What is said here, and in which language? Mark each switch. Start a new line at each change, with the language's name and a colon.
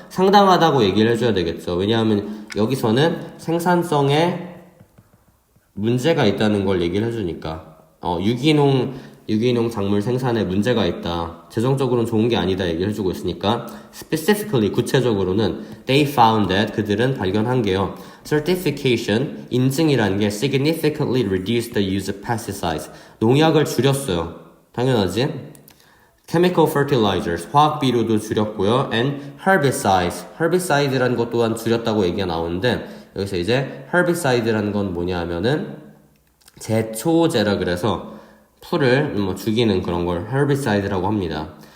Korean: 상당하다고 얘기를 해줘야 되겠죠. 왜냐하면 여기서는 생산성에 문제가 있다는 걸 얘기를 해주니까 유기농 작물 생산에 문제가 있다. 재정적으로는 좋은 게 아니다 얘기를 해주고 있으니까 specifically 구체적으로는
English: they found that
Korean: 그들은 발견한 게요.
English: certification
Korean: 인증이라는 게
English: significantly reduced the use of pesticides
Korean: 농약을 줄였어요. 당연하지.
English: chemical fertilizers
Korean: 화학 비료도 줄였고요. and herbicide라는 것 또한 줄였다고 얘기가 나오는데 여기서 이제 herbicide라는 건 뭐냐 하면은 제초제라 그래서 풀을 죽이는 그런 걸 herbicide라고 합니다.